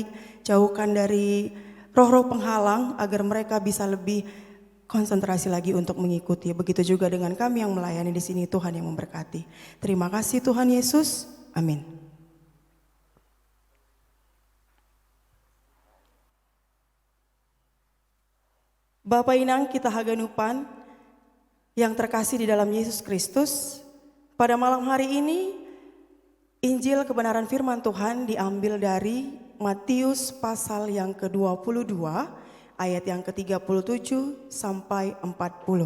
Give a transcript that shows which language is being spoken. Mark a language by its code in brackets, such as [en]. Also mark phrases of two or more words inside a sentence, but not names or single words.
[id] Jauhkan dari roh-roh penghalang agar mereka bisa lebih konsentrasi lagi untuk mengikuti. Begitu juga dengan kami yang melayani di sini, Tuhan yang memberkati. Terima kasih Tuhan Yesus. Amin. Bapak Inang kita haganupan yang terkasih di dalam Yesus Kristus, pada malam hari ini Injil kebenaran firman Tuhan diambil dari Matius pasal yang ke-22 ayat yang ke-37 sampai 40.